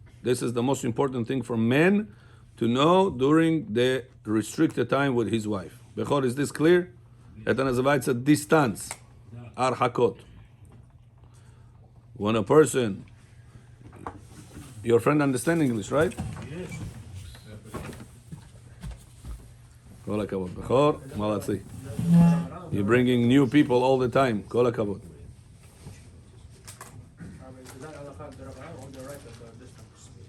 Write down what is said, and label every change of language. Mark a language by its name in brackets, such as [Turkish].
[English] This is the most important thing for men to know during the restricted time with his wife. Bechor, is this clear? [Russian] Это называется distance. Archakot. [English] When a person, your friend understand English, right? Yes. [Hebrew] כל הכבוד. בכור, מלאצי. [English] You're bringing new people all the time. [Hebrew] כל הכבוד. [English] Is that halakha derabanan or the right of the distance?